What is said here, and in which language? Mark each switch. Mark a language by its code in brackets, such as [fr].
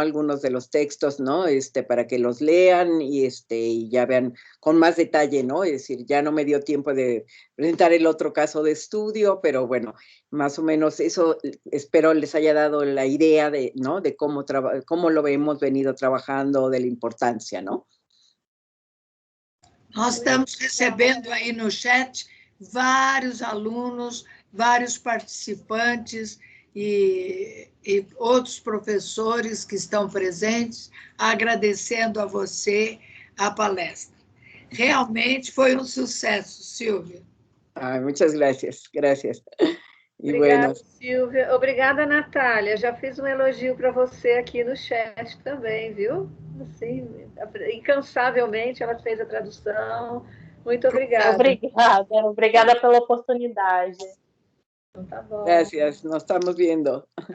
[es] Algunos de los textos, ¿no? Para que los lean y ya vean con más detalle, ¿no? Es decir, ya no me dio tiempo de presentar el otro caso de estudio, pero bueno, más o menos eso espero les haya dado la idea de, ¿no? De cómo lo hemos venido trabajando, de la importancia, ¿no? [pt] Nós estamos recebendo aí no chat vários alunos, vários participantes e outros professores que estão presentes, agradecendo a você a palestra. Realmente foi um sucesso, Silvia. [es] Muchas gracias, gracias. [pt] Obrigada, bueno. Silvia. Obrigada, Natália. Já fiz um elogio para você aqui no chat também, viu? Assim, incansavelmente ela fez a tradução. Muito obrigada. Obrigada pela oportunidade. Então, tá bom. [es] Gracias, nos estamos vendo.